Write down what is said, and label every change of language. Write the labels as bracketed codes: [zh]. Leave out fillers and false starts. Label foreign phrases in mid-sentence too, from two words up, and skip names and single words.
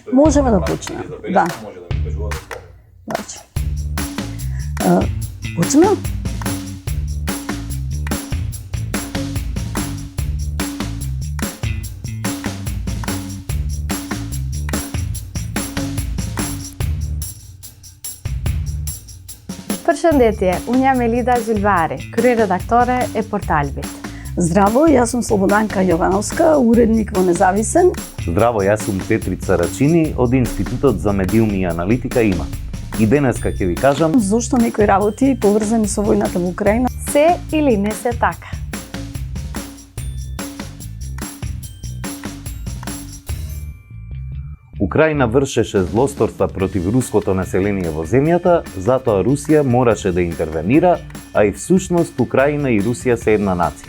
[mk] Можеме да почнеме. Да. Може да ми кажува за тоа. Значи. Почнеме? [sq] Përshëndetje, unë jam Elida Zylvari, kryeredaktore e Portalbit. [mk] Здраво, јас сум Слободанка Јовановска, уредник во Независен. Здраво, јас сум Петрица Рачини од Институтот за медиуми и аналитика ИМА. И денеска ќе ви кажам Зошто некои работи поврзани со војната во Украина Се или не се така? Украина вршеше злосторства против руското население во земјата, затоа Русија мораше да интервенира, а и всушност Украина и Русија се една нација.